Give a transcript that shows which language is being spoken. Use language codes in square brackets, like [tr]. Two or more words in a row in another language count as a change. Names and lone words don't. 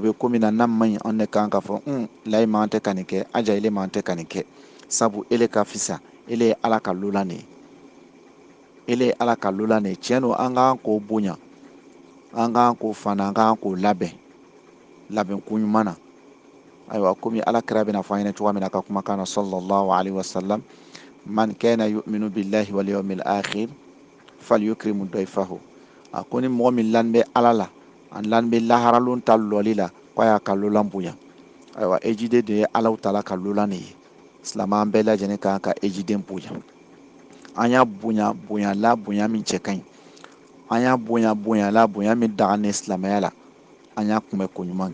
[bm] bɛ ko min na n'a man ɲi an de kan ka fɔ layi man tɛ ka nin kɛ haja ele man tɛ ka nin kɛ sabu ele ka fisa ele ye Ala ka lolan de ye ele ye Ala ka lolan de ye tiɲɛ don an kan k'o bonya an kan k'o fana an kan k'o labɛn ko ɲuman na ayiwa komi Alakira bɛna fɔ an ɲɛna cogoya min na ka kumakan na [ar] صلى الله عليه وسلم من كان يؤمن بالله واليوم الآخر فليكرم ضيفه [bm] a ko ni mɔgɔ min lannen bɛ Ala la an lannen bɛ laharalon ta lɔli la k'a y'a ka lolan bonya ayiwa ejiden de ye Alahu Taala ka lolan de ye silamɛ an bɛɛ lajɛlen kan ka ejiden bonya an y'a bonya la bonya min cɛ ka ɲi an y'a bonya la bonya min daga ne silamɛya la an y'a kunbɛ ko ɲuman